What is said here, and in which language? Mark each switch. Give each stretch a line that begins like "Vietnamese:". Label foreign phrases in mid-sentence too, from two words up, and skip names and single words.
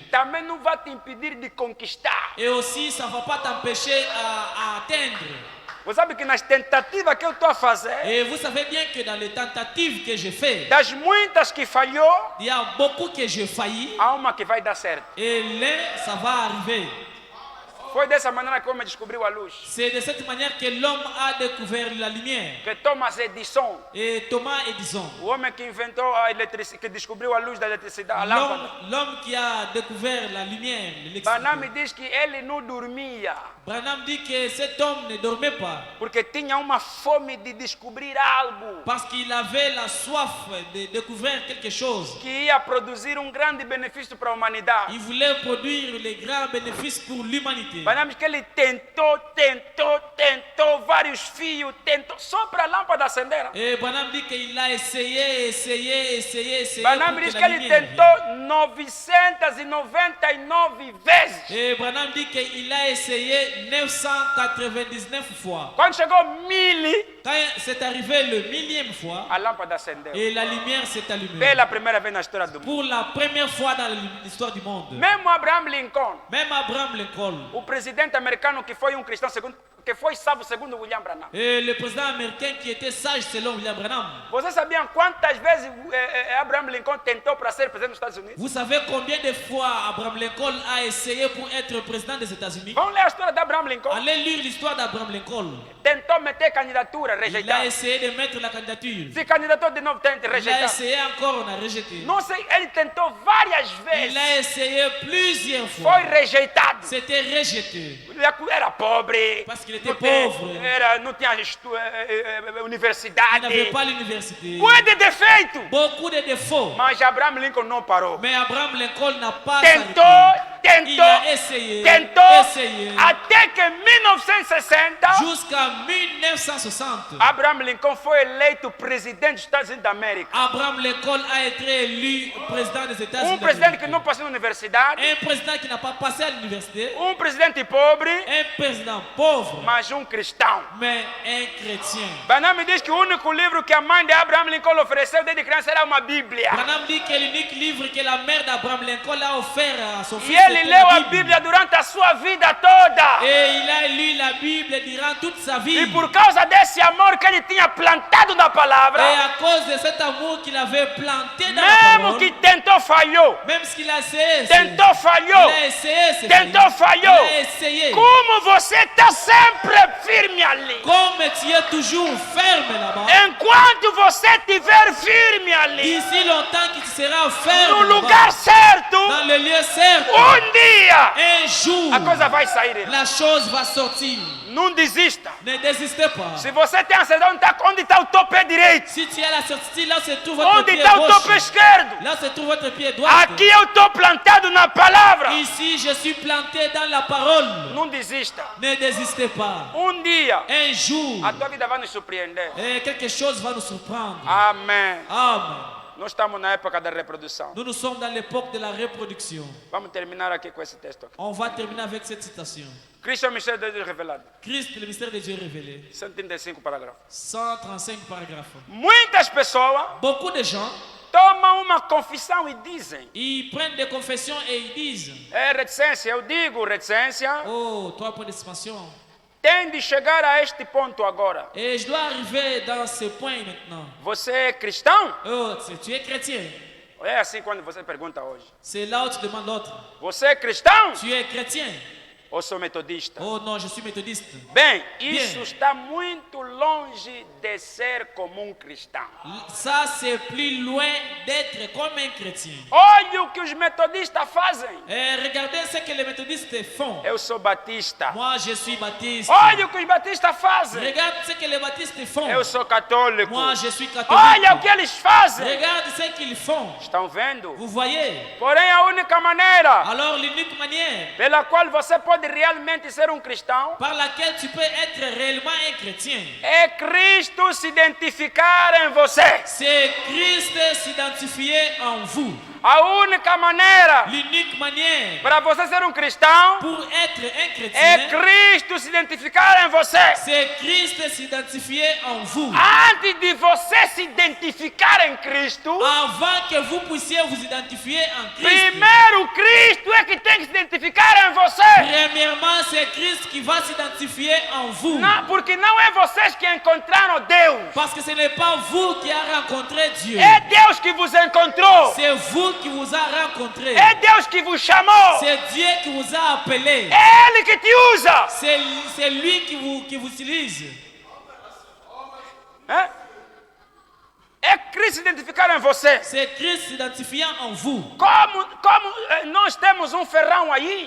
Portuguese: Também não vai te impedir de conquistar.
French: Et aussi, ça ne va pas t'empêcher à atteindre.
Portuguese: Você sabe que nas tentativas que eu estou a fazer,
French: Et vous savez bien que dans les tentatives que j'ai faites,
Portuguese: das muitas que falhou,
French: il y a beaucoup que j'ai failli.
Portuguese: há uma que vai dar certo.
French: Et l'un, ça va arriver.
Portuguese: Foi dessa maneira que o homem descobriu a luz.
French: C'est de cette manière que l'homme a découvert la lumière.
Portuguese: Que Thomas Edison,
French: Et Thomas Edison,
Portuguese: o homem que inventou a eletricidade, que descobriu a luz da eletricidade, a lâmpada.
French: l'homme qui a découvert la lumière, Branham l'électricité.
Portuguese: diz que ele não dormia,
French: Branham dit que cet homme ne dormait pas
Portuguese: porque tinha uma fome de descobrir algo
French: parce qu'il avait la soif de découvrir quelque chose.
Portuguese: que ia produzir grande benefício para a humanidade.
French: Il voulait produire les grands bénéfices pour l'humanité.
Portuguese: Branham diz que ele tentou vários fios, tentou só para a lâmpada acender.
French: Et Branham dit qu'il a essayé Branham pour
Portuguese: diz que
French: que la
Portuguese: ele
French: lumière
Portuguese: tentou 999 vezes.
French: vienne. Et Branham dit qu'il a essayé 999 fois.
Portuguese: Quando chegou 1000,
French: Quand c'est arrivé le 1000e fois,
Portuguese: a lâmpada acendeu.
French: et la lumière s'est allumée.
Portuguese: Pela primeira vez na história do mundo.
French: Pour la première fois dans l'histoire du monde.
Portuguese: Mesmo Abraham Lincoln,
French: Même Abraham Lincoln,
Portuguese: o presidente americano que foi cristão segundo que foi salvo segundo William Branham.
French: Et le président américain qui était sage selon William Branham.
Portuguese: Vocês sabiam quantas vezes Abraham Lincoln tentou para ser presidente dos Estados Unidos?
French: Vous savez combien de fois Abraham Lincoln a essayé pour être président des États-Unis?
Portuguese: Vamos ler a história de Abraham Lincoln.
French: Allez lire l'histoire d'Abraham Lincoln.
Portuguese: Tentou meter candidatura,
French: Il a
Portuguese: rejeitado.
French: essayé de mettre la candidature.
Portuguese: Se candidatou de novo,
French: Il a
Portuguese: rejeitado.
French: essayé encore, on a rejeté.
Portuguese: Não sei, ele tentou várias vezes.
French: Il a essayé plusieurs fois.
Portuguese: Foi rejeitado.
French: C'était rejeté.
Portuguese: Ele era pobre.
French: Parce qu'il était pauvre.
Portuguese: Não tinha
French: Il
Portuguese: universidade.
French: n'avait pas l'université.
Portuguese: Coisa de defeito.
French: Beaucoup de défauts.
Portuguese: Mas Abraham Lincoln não parou.
French: Mais Abraham Lincoln n'a pas
Portuguese: Tentou,
French: s'arrêté. Il a
Portuguese: tentou,
French: essayé,
Portuguese: tentou,
French: essayé,
Portuguese: até que em 1960,
French: jusqu'en 1960.
Portuguese: Abraham Lincoln foi eleito presidente dos Estados Unidos da América.
French: Abraham Lincoln a été élu président des États-Unis.
Portuguese: Presidente que não passou na universidade,
French: Un président qui n'a pas passé à l'université.
Portuguese: presidente pobre,
French: Un président pauvre,
Portuguese: mas cristão.
French: mais un chrétien.
Portuguese: Branham me diz que o único livro que a mãe de Abraham Lincoln ofereceu desde criança era uma Bíblia.
French: Branham dit que l'unique livre que la mère d'Abraham Lincoln a offert à son fils
Portuguese: E ele
French: était
Portuguese: leu
French: la
Portuguese: a
French: Bible.
Portuguese: Bíblia durante a sua vida toda.
French: Et il a lu la Bible durant toute sa vie.
Portuguese: E por causa desse amor que ele tinha plantado na
French: Et
Portuguese: palavra,
French: à cause de cet amour qu'il avait planté dans la
Portuguese: mesmo
French: parole,
Portuguese: que tentou, falhou.
French: même ce qu'il a essayé,
Portuguese: Tentou, falhou.
French: il a essayé, c'est
Portuguese: Tentou,
French: failli.
Portuguese: falhou.
French: Il a essayé.
Portuguese: Como você está sempre firme ali.
French: Comme tu es toujours ferme là-bas,
Portuguese: Enquanto você estiver firme ali,
French: d'ici longtemps que tu seras ferme
Portuguese: no
French: là-bas,
Portuguese: lugar certo,
French: dans le lieu certain,
Portuguese: dia
French: un jour,
Portuguese: a coisa vai sair.
French: la chose va sortir.
Portuguese: Não desista.
French: Ne désistez pas.
Portuguese: Se você tem ansiedade, onde está o teu pé direito?
French: Si tu as la certitude, là se trouve votre
Portuguese: Onde
French: pied
Portuguese: está o teu pé
French: gauche.
Portuguese: esquerdo?
French: Là se trouve votre pied droit.
Portuguese: Aqui eu estou plantado na palavra.
French: Ici, je suis planté dans la parole.
Portuguese: Não desista.
French: Ne désistez pas.
Portuguese: Dia
French: Un jour,
Portuguese: a tua vida vai nos surpreender.
French: quelque chose va nous surprendre.
Portuguese: Amém.
French: Amen.
Portuguese: Nós estamos na época da reprodução.
French: Nous sommes dans l'époque de la reproduction.
Portuguese: Vamos terminar aqui com esse texto. Aqui.
French: On va terminer avec cette citation.
Portuguese: Cristo é o mistério de Deus revelado.
French: Christ, le mystère de Dieu révélé.
Portuguese: 135 parágrafos.
French: 135 paragraphes.
Portuguese: Muitas pessoas
French: Beaucoup de gens,
Portuguese: tomam uma confissão e dizem.
French: ils prennent des confessions et ils disent,
Portuguese: É reticência, eu digo reticência.
French: oh, 3 points d'expansion.
Portuguese: Tem de chegar a este ponto agora.
French: Et je dois arriver dans ce point maintenant.
Portuguese: Você é cristão?
French: Oh, tu es chrétien.
Portuguese: É assim quando você pergunta hoje.
French: C'est là où tu demandes l'autre.
Portuguese: Você é cristão?
French: Tu es chrétien.
Portuguese: Ou sou metodista?
French: Oh non, je suis méthodiste.
Portuguese: Bem, isso está muito longe de ser como cristão.
French: Ça, c'est plus loin d'être comme un chrétien.
Portuguese: Olha o que os metodistas fazem.
French: Et regardez ce que les méthodistes font.
Portuguese: Eu sou batista.
French: Moi, je suis baptiste.
Portuguese: Olha o que os batistas fazem.
French: Regarde ce que les baptistes font.
Portuguese: Eu sou católico.
French: Moi, je suis catholique.
Portuguese: Olha o que eles fazem.
French: Regarde ce qu'ils font.
Portuguese: Estão vendo?
French: Vous voyez?
Portuguese: Porém, a única maneira
French: Alors, l'unique manière
Portuguese: pela qual você pode realmente ser cristão
French: par laquelle tu peux être réellement un chrétien,
Portuguese: é Cristo se identificar em você.
French: c'est Christ s'identifier en vous.
Portuguese: A única maneira
French: L'unique manière
Portuguese: para você ser cristão
French: pour être un
Portuguese: é
French: chrétien,
Portuguese: Cristo se identificar em você.
French: c'est Christ s'identifier en vous.
Portuguese: Antes de você se identificar em Cristo,
French: Avant que vous puissiez vous identifier en Christ,
Portuguese: primeiro Cristo é que tem que se identificar em você.
French: premièrement, c'est Christ qui va s'identifier en vous.
Portuguese: Não, porque não é vocês que encontraram Deus.
French: Parce que ce n'est pas vous qui avez rencontré Dieu.
Portuguese: É Deus que vos encontrou.
French: C'est vous qui vous a rencontré.
Portuguese: É Deus que vos chamou.
French: C'est Dieu qui vous a appelé.
Portuguese: É Ele que te usa.
French: C'est lui qui vous utilise.
Portuguese: É Cristo se identificar em você.
French: C'est Christ s'identifiant en vous.
Portuguese: Como nós temos ferrão aí.